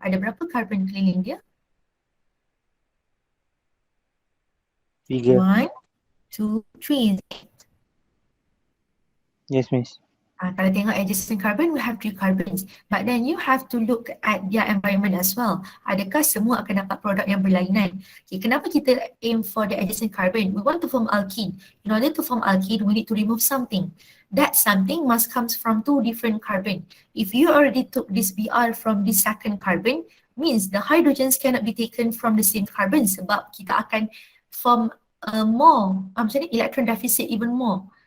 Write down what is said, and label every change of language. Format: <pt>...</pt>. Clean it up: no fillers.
<ms>Ada berapa carbon keliling dia? 3. 1, 2, 3.</ms> <en>Yes, Miss.</en> <ms>Kalau tengok</ms> <en>adjacent carbon, we have 3 carbons. But then you have to look at their environment as well.</en> <ms>Adakah semua akan dapat produk yang berlainan?</ms> <en>Okay,</en> <ms>kenapa kita</ms> <en>aim for the adjacent carbon? We want to form alkene. In order to form alkene, we need to remove something. That something must comes from 2 different carbon. If you already took this Br from this second carbon, means the hydrogens cannot be taken from the same carbon</en> <ms>sebab kita akan form more, macam ni,</ms> <en>electron deficit even more.</en>